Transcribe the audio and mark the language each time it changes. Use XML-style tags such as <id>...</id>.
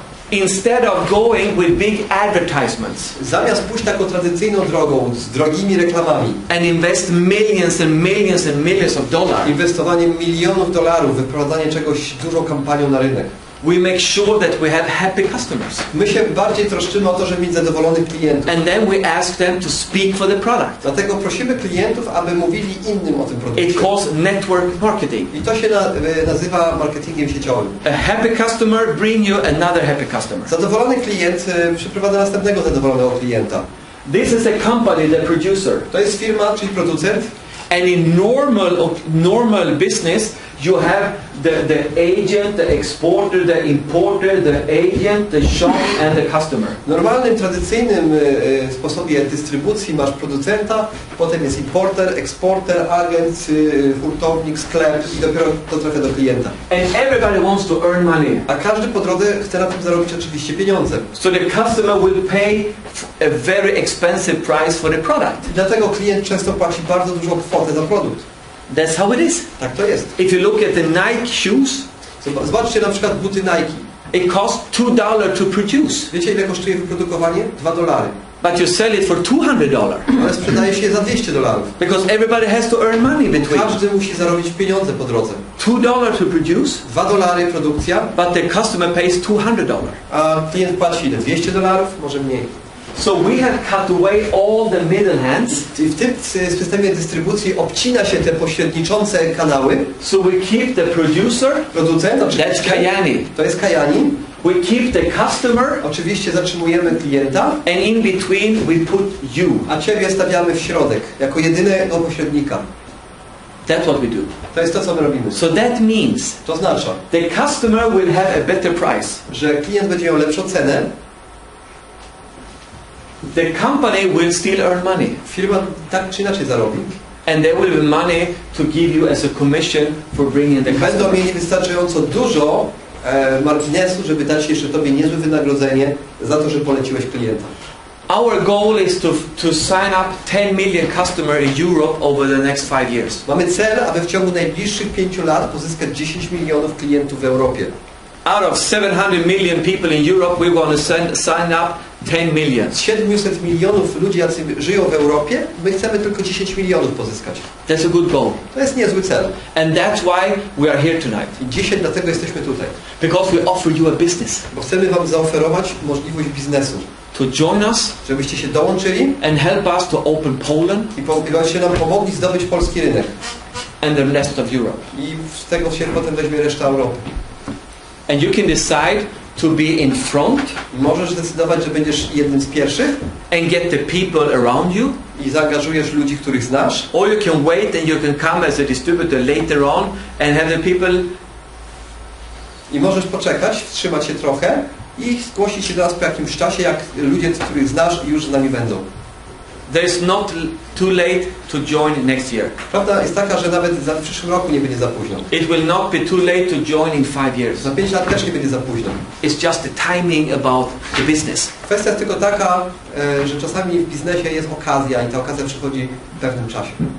<en>Instead of going with big advertisements</en> <pl>Zamiast pójść taką tradycyjną drogą, z drogimi reklamami,</pl> <en>and invest millions and millions and millions of dollars,</en> <pl>inwestowaniem milionów dolarów, wyprowadzanie czegoś dużą kampanią na rynek,</pl> <en>we make sure that we have happy customers.</en> <pl>my się bardziej troszczymy o to, żeby mieć zadowolonych klientów.</pl> <en>And then we ask them to speak for the product.</en> <pl>Dlatego prosimy klientów, aby mówili innym o tym</pl> <en>It</en> <pl>produkcie.</pl> <en>calls network marketing.</en> <pl>I to się nazywa marketingiem sieciowym.</pl> <en>A happy customer bring you another happy customer.</en> <pl>Zadowolony klient przyprowadza następnego zadowolonego klienta.</pl> <en>This is a company, the producer.</en> <pl>To jest firma, czyli producent.</pl> <en>And in normal business, you have the agent, the exporter, the importer, the agent, the shop and the customer.</en> <pl>W normalnym, tradycyjnym sposobie dystrybucji masz producenta, potem jest importer, eksporter, agent, hurtownik, sklep i dopiero to trafia do klienta.</pl> <en>And everybody wants to earn money.</en> <pl>A każdy po drodze chce na tym zarobić oczywiście pieniądze.</pl> <en>So the customer will pay a very expensive price for the product.</en> <pl>I dlatego klient często płaci bardzo dużą kwotę za produkt.</pl> <en>That's how it is.</en> <pl>Tak to jest.</pl> <en>If you look at the Nike shoes,</en> <pl>Zobaczcie na przykład buty Nike.</pl> <en>it costs $2 to produce,</en> <pl>Wiecie, ile kosztuje wyprodukowanie?</pl> <en>$2. but you sell it for $200</en> <pl>Ale sprzedaje się je za $200.</pl> <en>because everybody has to earn money between.</en> <pl>Każdy musi zarobić pieniądze po drodze.</pl> <en>$2 to produce,</en> <pl>$2 produkcja,</pl> <en>but the customer pays $200.</en> <pl>a klient płaci ile? $200? Może mniej.</pl> <en>So we have cut away all the middle hands,</en> <pl>I w tym systemie dystrybucji obcina się te pośredniczące kanały.</pl> <en>so we keep the producer,</en> <pl>Producent,</pl> <en>that's</en> <pl>oczywiście,</pl> <en>Kyani.</en> <pl>to jest Kyani.</pl> <en>We keep the customer,</en> <pl>Oczywiście zatrzymujemy klienta,</pl> <en>and in between we put you.</en> <pl>a Ciebie stawiamy w środek, jako jedynego pośrednika.</pl> <en>That's what we do.</en> <pl>To jest to, co my robimy.</pl> <en>So that means</en> <pl>To oznacza,</pl> <en>the customer will have a better price.</en> <pl>że klient będzie miał lepszą cenę,</pl> <en>The company will still earn money,</en> <pl>firma tak czy inaczej zarobi.</pl> <en>and there will be money to give you as a commission for bringing the</en> <pl>Będą</pl> <en>customer.</en> <pl>mieli wystarczająco dużo marginesu, żeby dać jeszcze Tobie niezłe wynagrodzenie za to, że poleciłeś klienta.</pl> <en>Our goal is to sign up 10 million customers in Europe over the next 5 years.</en> <pl>Mamy cel, aby w ciągu najbliższych 5 lat pozyskać 10 milionów klientów w Europie.</pl> <en>Out of 700 million people in Europe, we want to sign up 10 million.</en> <pl>Z 700 milionów ludzi, jacy żyją w Europie, my chcemy tylko 10 milionów pozyskać.</pl> <en>That's a good goal.</en> <pl>To jest niezły cel.</pl> <en>And that's why we are here tonight.</en> <pl>I dzisiaj dlatego jesteśmy tutaj.</pl> <en>Because we offer you a business.</en> <pl>Bo chcemy Wam zaoferować możliwość biznesu.</pl> <en>To join us</en> <pl>Żebyście się dołączyli</pl> <en>and help us to open Poland</en> <pl>i żebyście nam pomogli zdobyć polski rynek.</pl> <en>and the rest of Europe.</en> <pl>I z tego się potem weźmie reszta Europy.</pl> <en>And you can decide to be in front</en> <pl>Możesz zdecydować, że będziesz jednym z pierwszych</pl> <en>and get the people around you,</en> <pl>i zaangażujesz ludzi, których znasz.</pl> <en>or you can wait and you can come as a distributor later on and have the people.</en> <pl>I możesz poczekać, wstrzymać się trochę i zgłosić się do nas po jakimś czasie, jak ludzie, których znasz i już z nami będą.</pl> <en>There's not too late to join next year.</en> <pl>Prawda jest taka, że nawet w przyszłym roku nie będzie za późno.</pl> <en>It will not be too late to join in 5 years.</en> <pl>Za 5 lat też nie będzie za późno.</pl> <en>It's just the timing about the business.</en> <pl>Kwestia jest tylko taka, że czasami w biznesie jest okazja i ta okazja przychodzi w pewnym czasie.</pl>